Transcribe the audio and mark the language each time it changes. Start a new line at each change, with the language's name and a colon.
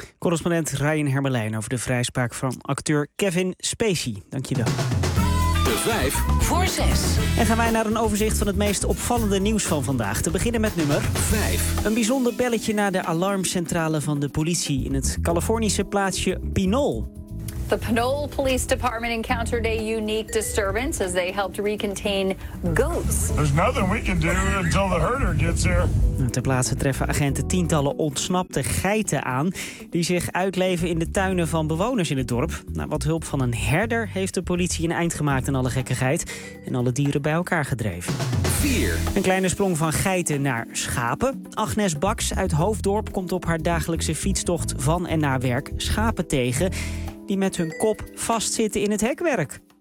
Dutch: Correspondent Ryan Hermelijn over de vrijspraak van acteur Kevin Spacey. Dank je wel. De 5 voor 6. En gaan wij naar een overzicht van het meest opvallende nieuws van vandaag. Te beginnen met nummer 5. Een bijzonder belletje naar de alarmcentrale van de politie in het Californische plaatsje Pinole.
English: The Pinole Police Department encountered a unique disturbance as they helped recontain goats. There's nothing we can do until the herder gets here.
Dutch: Ter plaatse treffen agenten tientallen ontsnapte geiten aan die zich uitleven in de tuinen van bewoners in het dorp. Na wat hulp van een herder heeft de politie een eind gemaakt aan alle gekkigheid en alle dieren bij elkaar gedreven. 4. Een kleine sprong van geiten naar schapen. Agnes Baks uit Hoofddorp komt op haar dagelijkse fietstocht van en naar werk schapen tegen die met hun kop vastzitten in het hekwerk.